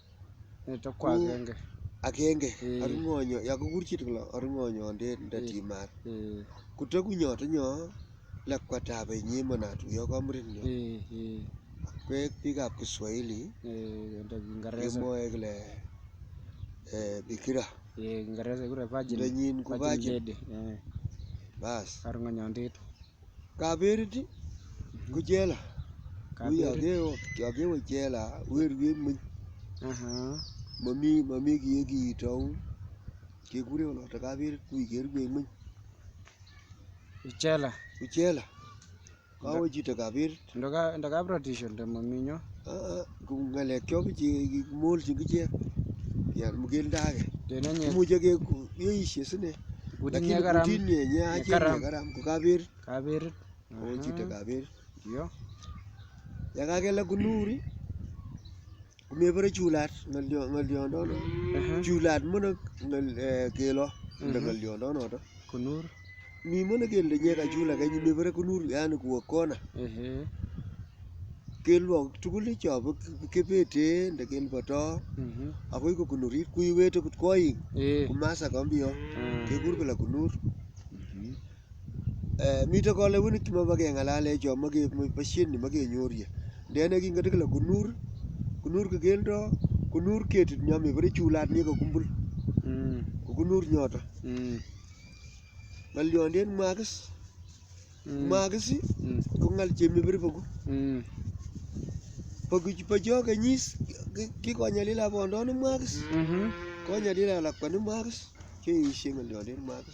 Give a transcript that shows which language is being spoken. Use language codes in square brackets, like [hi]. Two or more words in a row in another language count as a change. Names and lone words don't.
[kln] agenge aru yakokur chito kole aru ng'onyondet nda timat kutakunyoto nyo lakwatab enye manatuyo kamuren nyo kwek biikab Kiswahili kemwoe kole bikira ndanyin ko virgin bas kaberit ko jela yakewe jela weruen meny mami kiy kiitou kekure oloto kaberit ui kerue ng'weny jela kawe chito kaberit ndo kaprotisho ndo maminyo ku ng'alekchok kikimolchin kichek mukelde age imuche keeshe sine lakini kutit nye achek nye karam ko kaberit kawe chito kaberit yakakela kunuri kumebore chulat ng'oliondono chulat mono kelo ng'oliondono kunur mi mono kele nyeka chula kenyi mebore kunur yani kuwo kona kelwo tugul chobo kebete nda kelboto akoi ko kunurit kuiwete kut koing kumasa kombio kekur kole kunur mito koleunik chemabo keng'alale cho boisiet nemakenyorie ndene kingoto kole kunur kekeldo kunur ketit nyo mebore chulat nye kokumbul ko kunur nyoto ng'oliondet mwakis ko ng'al chemebore bocho kenyis kikonyalila bondoni mwakis konyalila lakwani mwakis keishe ng'oliondet mwakis